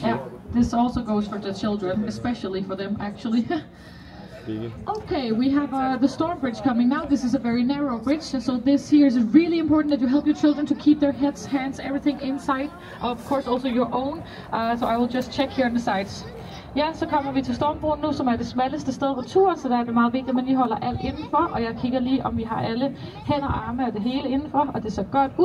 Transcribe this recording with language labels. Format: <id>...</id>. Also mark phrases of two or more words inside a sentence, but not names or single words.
<en>Yeah, this also goes for the children, especially for them actually. Okay, we have the storm bridge coming now. This is a very narrow bridge, so this here is really important that you help your children to keep their heads, hands, everything inside. Of course also your own, so I will just check here on the sides.</en> <da>Ja, så kommer vi til stormbroen nu, som er det smalleste sted på turen, så der er det meget vigtigt, at man lige holder alt indenfor, og jeg kigger lige, om vi har alle hænder, arme og det hele indenfor, og det ser godt ud.</da>